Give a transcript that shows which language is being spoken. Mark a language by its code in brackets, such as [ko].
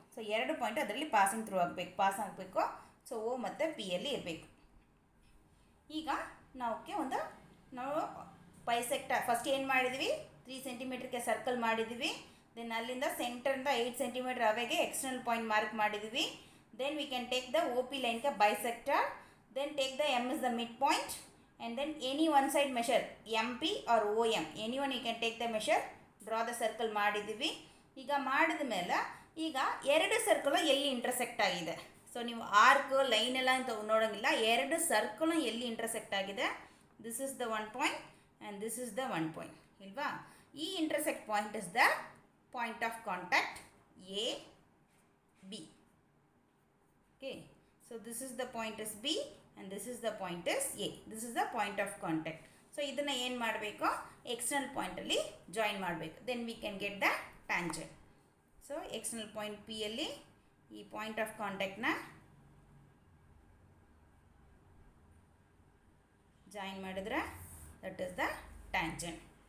[kn] So ಎರಡು point ಅದರಲ್ಲಿ passing through ಆಗಬೇಕು. ಸೊ ಓ ಮತ್ತು ಪಿಯಲ್ಲಿ ಇರಬೇಕು. ಈಗ ನಾವು ಬೈಸೆಕ್ಟರ್ ಫಸ್ಟ್ ಏನು ಮಾಡಿದ್ವಿ, 3 ಸೆಂಟಿಮೀಟ್ರಿಗೆ ಸರ್ಕಲ್ ಮಾಡಿದ್ವಿ. ದೆನ್ ಅಲ್ಲಿಂದ ಸೆಂಟರಿಂದ 8 ಸೆಂಟಿಮೀಟರ್ ಅವೆಗೆ ಎಕ್ಸ್ಟರ್ನಲ್ ಪಾಯಿಂಟ್ ಮಾರ್ಕ್ ಮಾಡಿದ್ವಿ. [en] Then we can take the O P ಲೈನ್ಗೆ bisector. Then take the M is the mid point. And then any one side measure MP or OM, anyone you can take the measure, draw the circle ಮಾಡಿದ್ದೀವಿ. [kn] ಈಗ ಮಾಡಿದ ಮೇಲೆ ಈಗ ಎರಡು circle ಎಲ್ಲಿ intersect ಆಗಿದೆ. So ನೀವು ಆರ್ಕ್ ಲೈನ್ ಎಲ್ಲ ಅಂತ ನೋಡೋಂಗಿಲ್ಲ, ಎರಡು ಸರ್ಕಲ್ ಎಲ್ಲಿ ಇಂಟರ್ಸೆಕ್ಟ್ ಆಗಿದೆ. [en] This is the one point and this is the one point ಇಲ್ವಾ. ಈ intersect point is the point of contact A B. Okay, so this is the point is B and this is the point is A. This is the point of contact. [kn] So ಇದನ್ನ ಏನು ಮಾಡಬೇಕು, external ಪಾಯಿಂಟಲ್ಲಿ join ಮಾಡಬೇಕು. [en] Then we can get the tangent. [kn] So external point P ಅಲ್ಲಿ ಈ point of ಕಾಂಟ್ಯಾಕ್ಟ್ನ join ಮಾಡಿದ್ರೆ that is the tangent.